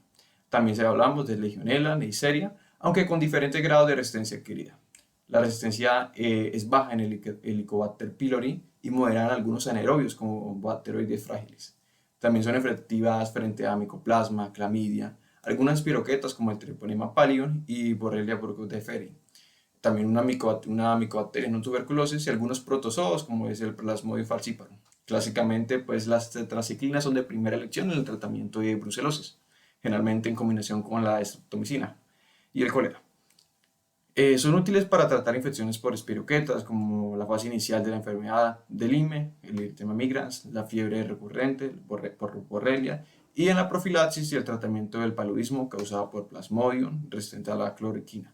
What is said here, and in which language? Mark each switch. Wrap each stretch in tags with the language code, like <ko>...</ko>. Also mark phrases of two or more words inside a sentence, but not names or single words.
<es>También hablamos de Legionella, Neisseria, aunque con diferentes grados de resistencia adquirida. La resistencia es baja en el Helicobacter pylori y moderada en algunos anaerobios como Bacteroides fragilis. También son efectivas frente a Mycoplasma, Clamidia, algunas piroquetas como el Treponema pallidum y Borrelia burgdorferi. También una micobacteria no tuberculosis y algunos protozoos como es el Plasmodium falciparum. Clásicamente, pues las tetraciclinas son de primera elección en el tratamiento de brucelosis, generalmente en combinación con la streptomicina y el cólera. Son útiles para tratar infecciones por espiroquetas, como la fase inicial de la enfermedad del Lyme, el erythema migrans, la fiebre recurrente por borrelia, y en la profilaxis y el tratamiento del paludismo causado por Plasmodium resistente a la cloroquina.</es>